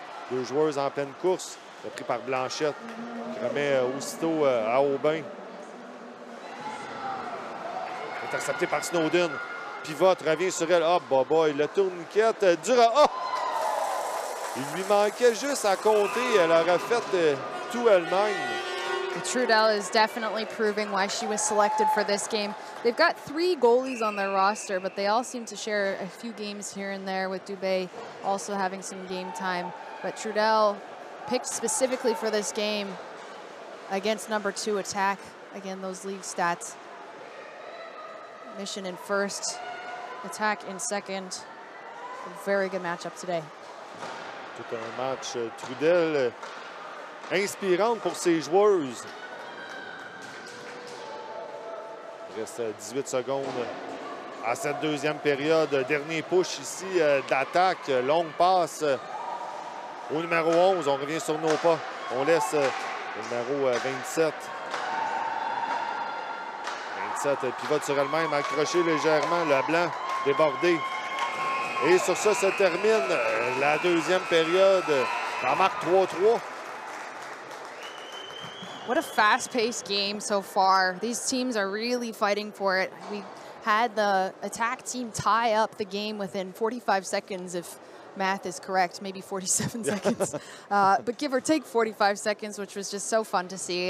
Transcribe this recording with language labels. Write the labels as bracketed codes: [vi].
[fr] 2 joueuses en pleine course. Pris par Blanchette. Qui remet aussitôt à Aubin. Intercepté par Snowden. Pivote, revient sur elle. [en] Ah, boy, [fr] le tourniquet dura. Oh! Il lui manquait juste à compter. Elle aurait fait tout elle-même. [en] Trudell is definitely proving why she was selected for this game. They've got 3 goalies on their roster, but they all seem to share a few games here and there, with Dubé also having some game time. But Trudell picked specifically for this game against number 2 attack. Again, those league stats. Mission in first, attack in second. A very good matchup today. [fr] Tout un match. Trudell inspirante pour ses joueuses. Il reste 18 secondes à cette deuxième période. Dernier push ici d'attaque. Longue passe au numéro 11. On revient sur nos pas. On laisse le numéro 27. 27 pivote sur elle-même, accroché légèrement. Le blanc débordé. Et sur ça se termine la deuxième période. La marque 3-3. [en] What a fast-paced game so far. These teams are really fighting for it. We had the attack team tie up the game within 45 seconds, if math is correct, maybe 47 seconds. But give or take 45 seconds, which was just so fun to see.